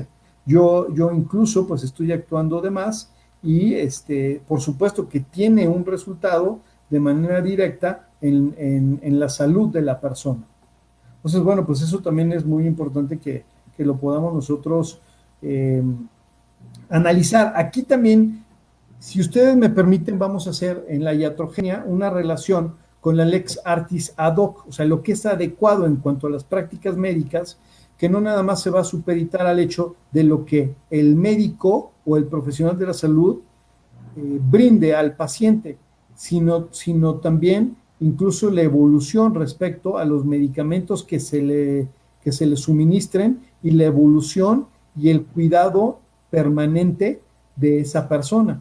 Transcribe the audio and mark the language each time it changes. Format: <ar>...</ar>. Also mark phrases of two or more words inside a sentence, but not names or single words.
<es>Yo incluso pues estoy actuando de más, y por supuesto que tiene un resultado de manera directa en la salud de la persona. Entonces, bueno, pues eso también es muy importante que lo podamos nosotros analizar. Aquí también, si ustedes me permiten, vamos a hacer en la iatrogenia una relación con la</es> <la>lex artis ad</la> <es>hoc, o sea, lo que es adecuado en cuanto a las prácticas médicas, que no nada más se va a supeditar al hecho de lo que el médico o el profesional de la salud brinde al paciente, sino también incluso la evolución respecto a los medicamentos que se le suministren, y la evolución y el cuidado permanente de esa persona.</es>